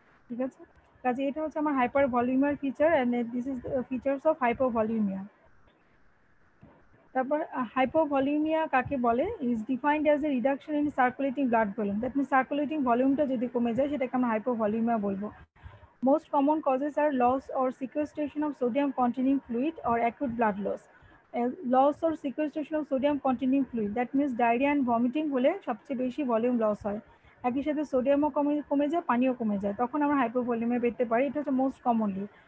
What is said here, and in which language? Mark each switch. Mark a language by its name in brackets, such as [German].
[Bangla] ঠিক আছে, কাজে এটা হচ্ছে আমার hyper ভলিউমার feature [English] And this is features of hypovolaemia. [Bangla] তারপর হাইপোভলিউমিয়া কাকে বলে, [English] Is defined as a reduction in circulating blood volume. That means [Bangla] circulating ভলিউমটা যদি কমে যায় সেটাকে আমরা হাইপোভলিউমিয়া বলবো। [English] Most common causes are loss or sequestration of sodium containing fluid or acute blood loss. Loss or sequestration of sodium containing fluid, that means diarrhea and vomiting [Bangla] হলে সবচেয়ে বেশি ভলিউম লস হয়। একই সাথে সোডিয়ামও কমে যায়, পানিও কমে যায়, তখন আমরা হাইপোভলিউমিয়া পেতে পারি। এটা হচ্ছে [English] Most commonly.